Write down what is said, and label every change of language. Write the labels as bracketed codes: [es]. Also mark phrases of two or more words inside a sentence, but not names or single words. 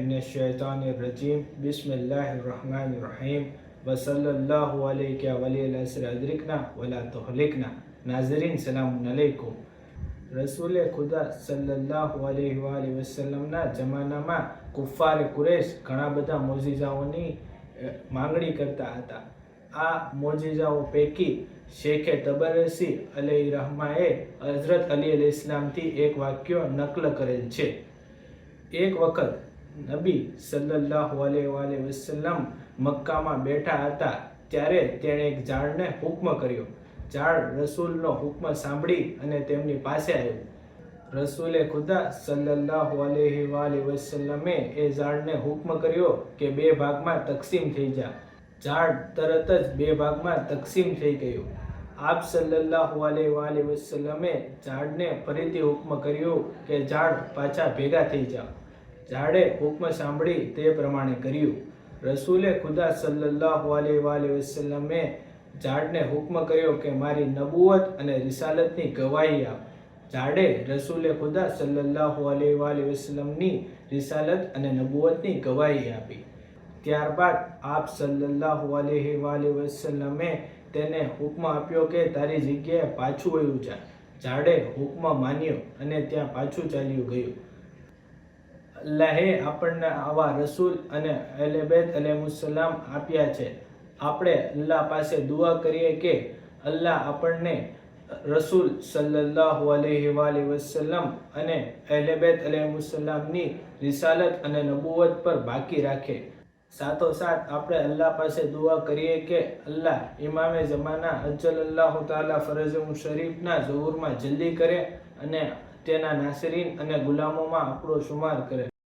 [ar] من الشيطان الرجيم بسم الله الرحمن الرحيم وصلى الله عليك ولي العصر أدركنا ولا تهلكنا. [gu] नाज़रीन [ar] سلام عليكم. [gu] રસૂલ ખુદા [ar] صلى الله عليه وسلم [gu] जमानाમાં કુફારે કુરેશ ઘણા બધા મોજીઝાઓની માંગણી કરતા હતા। આ મોજીઝાઓ પૈકી શેખે તબરસી [ar] عليه رحمة [gu] હઝરત અલી [ar] عليه السلام [gu] એક વાક્ય નકલ કરેલ છે। એક વખત નબી [ar] صلى الله عليه وسلم [gu] મક્કામાં બેઠા હતા ત્યારે તેણે એક ઝાડને હુક્મ કર્યો। ઝાડ રસૂલનો હુક્મ સાંભળી અને તેમની પાસે આવ્યું। રસૂલે ખુદા [ar] صلى الله عليه وسلم [gu] એ ઝાડને હુક્મ કર્યો કે બે ભાગમાં તકસીમ થઈ જા। ઝાડ તરત જ બે ભાગમાં તકસીમ થઈ ગયું। આપ [ar] صلى الله عليه وسلم [gu] ઝાડને ફરીથી હુક્મ કર્યો કે ઝાડ પાછા ભેગા થઈ જાઓ। ઝાડે હુક્મ સાંભળી તે પ્રમાણે કર્યું। રસૂલે ખુદા [ar] صلى الله عليه وسلم [gu] ઝાડને હુક્મ કર્યો કે મારી નબુવત અને રિસાલતની ગવાહી આપ। ઝાડે રસૂલે ખુદા [ar] صلى الله عليه وسلم [gu] રિસાલત અને નબુવતની ગવાહી આપી। ત્યારબાદ આપ [ar] صلى الله عليه وسلم [gu] તેને હુક્મ આપ્યો કે તારી જગ્યાએ પાછું વળ્યું જા। ઝાડે હુક્મ માન્યો અને ત્યાં પાછું ચાલ્યું ગયું। અલ્લાહે આપણને આવા રસૂલ અને અહલે બેત અલૈહિસ્સલામ આપ્યા છે। આપણે અલ્લાહ પાસે દુઆ કરીએ કે અલ્લાહ આપણને રસૂલ [ar] صلى الله عليه وسلم [gu] અને અહલે બેત અલૈહિસ્સલામની રિસાલત અને નબુવત પર બાકી રાખે। સાથોસાથ આપણે અલ્લાહ પાસે દુઆ કરીએ કે અલ્લાહ ઇમામે જમાના [ar] عجل الله تعالى فرجه الشريف [gu] ઝહૂરમાં જલ્દી કરે અને તેના નાસરીન અને ગુલામોમાં આપણો શુમાર કરે।